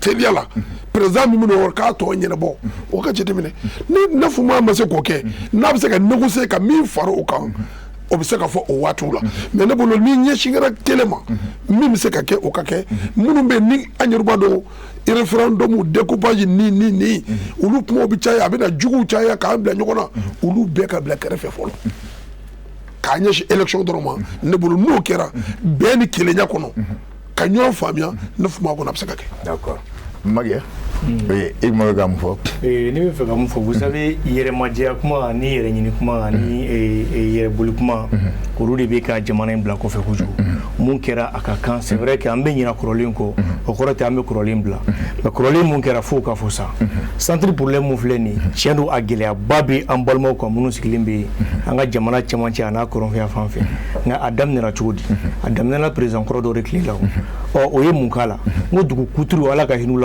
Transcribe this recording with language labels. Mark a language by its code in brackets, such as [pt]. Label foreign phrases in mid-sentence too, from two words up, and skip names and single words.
[bm] teliya la président min bɛ k'a tɔ ɲɛnabɔ o ka jateminɛ ni 9 mois ma se k'o kɛ n'a bɛ se ka négocier ka min fara o kan o bɛ se ka fɔ o waatiw la mais ne bolo ni ɲɛsinkɛra kelen ma min bɛ se ka kɛ o ka kɛ minnu bɛ yen ni an yɛrɛ b'a dɔn [fr] référendum découpage [bm] ni olu kuma bɛ caya a bɛ na juguw caya k'an bila ɲɔgɔn na olu bɛɛ ka bila kɛrɛfɛ fɔlɔ k'a ɲɛsin élection dɔrɔn ma ne bolo n'o kɛra bɛɛ ni kelenya kɔnɔ ka ɲɔgɔn faamuya 9 mois kɔnɔ a bɛ se ka kɛ. [fr] D'accord. Maguette. Oui, il m'a dit [bm] ne bɛ fɛ ka mun fɔ [fr] vous savez [bm] yɛrɛmajɛya kuma ni yɛrɛ ɲini kuma ani yɛrɛ boli kuma olu de bɛ ka jamana in bila kɔfɛ kojugu mun kɛra a ka kan [fr] c'est vrai que [bm] an bɛ ɲina kɔrɔlen kɔ o kɔrɔ tɛ an bɛ kɔrɔlen bila mais kɔrɔlen mun kɛra fo ka fɔ sa [fr] centre problème [bm] mun filɛ nin tiɲɛ don a gɛlɛyaba bɛ an balimaw kan minnu sigilen bɛ an ka jamana cɛmancɛ a n'a kɔrɔnfɛya fan fɛ nka a daminɛna cogo di a daminɛna président kɔrɔ dɔ de tile la o ye mun k'a la n ko dugu kuturu ala ka hinɛ u la